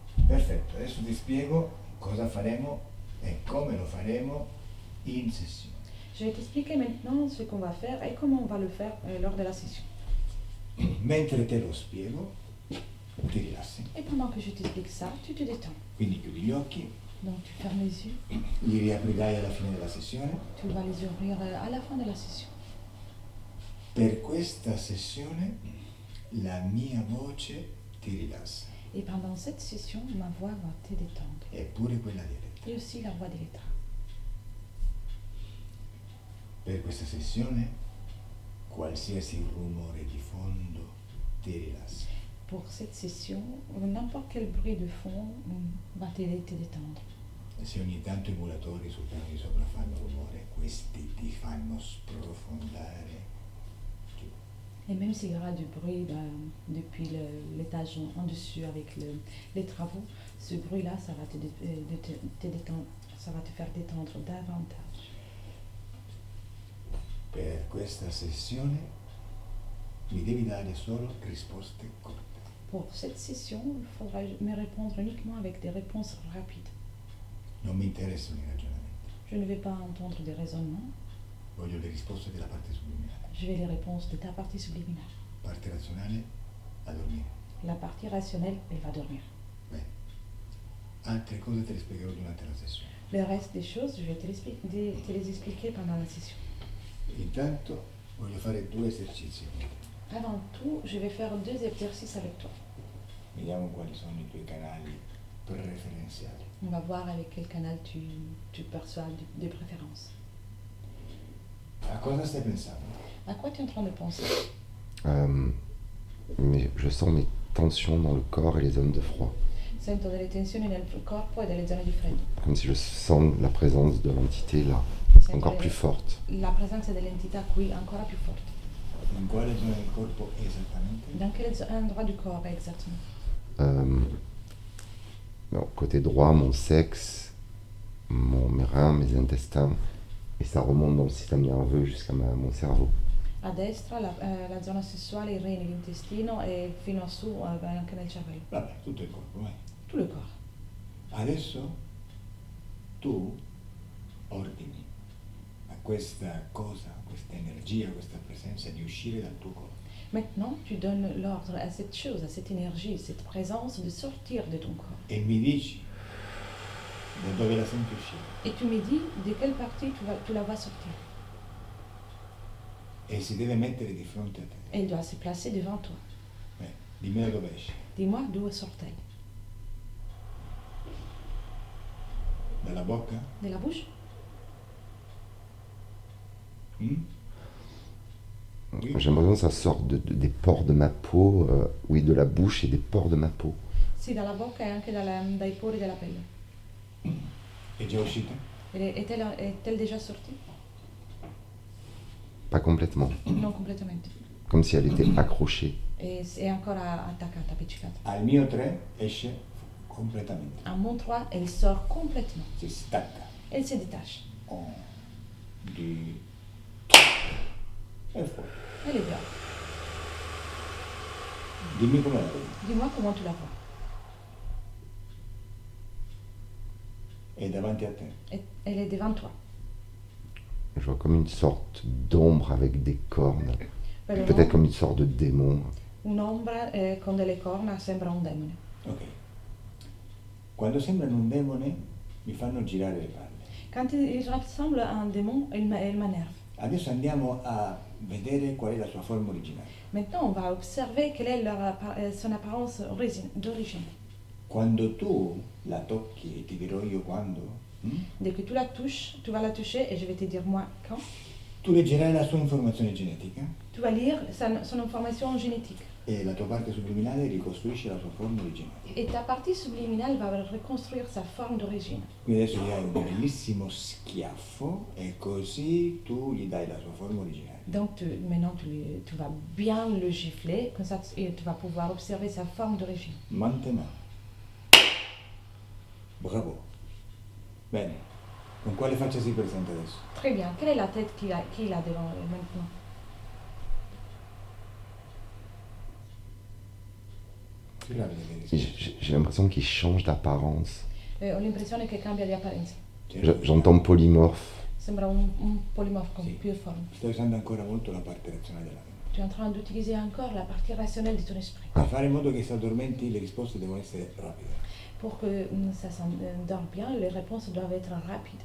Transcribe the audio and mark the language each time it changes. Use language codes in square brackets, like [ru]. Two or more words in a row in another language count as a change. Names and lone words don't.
[it] Perfetto, adesso ti spiego cosa faremo e come lo faremo in sessione. [fr] Je vais t'expliquer maintenant ce qu'on va faire et comment on va le faire lors de la session. [it] Mentre te lo spiego, ti rilassi. [fr] Et pendant que je t'explique ça, tu te détends. [it] Quindi chiudi gli occhi, [fr] Donc tu fermes les yeux, [it] li riaprirai alla fine della sessione. [fr] tu vas les ouvrir à la fin de la session. [it] Per questa sessione la mia voce ti rilassa, [fr] Et pendant cette session, ma voix va te détendre. [it] eppure quella di Elettra. [fr] Et aussi la voix d'Elettra. [it] Per questa sessione qualsiasi rumore di fondo ti rilassa. [fr] Pour cette session, n'importe quel bruit de fond va t'aider te détendre. [it] E se ogni tanto i muratori sul piano di sopra fanno rumore, questi ti fanno sprofondare giù. [fr] Et même s'il y aura du bruit depuis l'étage en dessus avec les travaux, ce bruit-là, ça va te détendre, ça va te faire détendre davantage. [it] Per questa sessione mi devi dare solo risposte corte. [fr] Pour cette session, il faudra me répondre uniquement avec des réponses rapides. [it] Non mi interessano i ragionamenti, [fr] Je ne vais pas entendre des raisonnements, [it] voglio le risposte della parte subliminale. [fr] je vais les réponses de ta partie subliminale. [it] Parte razionale a dormire. [fr] La partie rationnelle, elle va dormir. [it] Bene. Altre cose te le spiegherò durante la sessione. [fr] Le reste des choses, je vais te les expliquer pendant la session. [it] Intanto voglio fare 2 esercizi con te. [fr] Avant tout, je vais faire 2 exercices avec toi. [it] Vediamo quali sono i tuoi canali preferenziali. [fr] On va voir avec quel canal tu perçois des préférences. [it] A cosa stai pensando? [fr] À quoi tu es en train de penser? Mais je sens mes tensions dans le corps et les zones de froid. [it] Sento delle tensioni nel corpo e delle zone di freddo. [fr] Comme si je sens la présence de l'entité là, [it] Sento [fr] encore plus forte. [it] la presenza dell'entità qui ancora più forte. In quale zona del corpo esattamente? [fr] Dans quel endroit du corps exactement? Non, côté droit, mon sexe, mes reins, mes intestins, et ça remonte dans le système nerveux jusqu'à mon cerveau. [it] A destra la zona sessuale, i reni, l'intestino e fino a su anche nel cervello. Vabbè, tutto il corpo, vai. [fr] Tout le corps. [it] Adesso tu ordini a questa cosa, a questa energia, a questa presenza di uscire dal tuo corpo. [fr] Maintenant, tu donnes l'ordre à cette chose, à cette énergie, cette présence de sortir de ton corps. [it] E mi dici da dove la senti uscire. [fr] Et tu me dis de quelle partie tu la vois sortir. [it] E si deve mettere di fronte a te. [fr] Elle doit se placer devant toi. [it] Dimmi da dove esce. [fr] Dis-moi d'où sort-elle? [it] Dalla bocca? [fr] De la bouche? Mm? Oui. J'ai l'impression que ça sort des pores de ma peau, oui, de la bouche et des pores de ma peau. [it] Sì, dalla bocca e anche dai pori della pelle. È già uscita? [fr] Est-elle déjà sortie? Pas complètement. [it] Non completamente. [fr] Comme si elle était accrochée. [it] È ancora attaccata, appiccicata. Al mio 3 esce completamente. [fr] À mon 3, elle sort complètement. [it] Si stacca. [fr] Elle se détache. [it] 1, 2, e fuori. [fr] Elle est dehors. [it] Dimmi come la vedi. [fr] Dis-moi comment tu la vois. [it] È davanti a te. [fr] Elle est devant toi. Je vois comme une sorte d'ombre avec des cornes. [it] Però [fr] Peut-être comme une sorte de démon. [it] un'ombra con delle corna sembra un demone. Ok. Quando sembrano un demone mi fanno girare le palle. [fr] Quand il ressemble à un démon, il m'énerve. [it] Adesso andiamo a vedere qual è la sua forma originale. [fr] Maintenant, on va observer quelle est son apparence d'origine. [it] Quando tu la tocchi e ti dirò io quando, [fr] Dès que tu la touches, tu vas la toucher et je vais te dire moi quand. [it] tu leggerai la sua informazione genetica [fr] Tu vas lire son information génétique. [it] e la tua parte subliminale ricostruisce la sua forma originale. [fr] Et ta partie subliminale va reconstruire sa forme d'origine. [it] Quindi adesso gli dai un bellissimo schiaffo e così tu gli dai la sua forma originale. [fr] Donc maintenant tu vas bien le gifler, comme ça tu vas pouvoir observer sa forme d'origine. Maintenant. Bravo. [it] Bene. Con quale faccia si presenta adesso? [fr] Très bien. Quelle est la tête qu'il a devant maintenant? [it] Spirale delle [fr] J'ai [it] risposte. [fr] j'ai l'impression qu'il change d'apparence. [it] Ho l'impressione che cambia di apparenza. [fr] J'entends polymorphe. [it] Sembra un polimorfo con Sì. più forme. Stai usando ancora molto la parte razionale della mente. [fr] Tu es en train d'utiliser encore la partie rationnelle de ton esprit. [it] Per fare in modo che si addormenti le risposte devono essere rapide, [fr] Pour que ça s'endorme bien, les réponses doivent être rapides,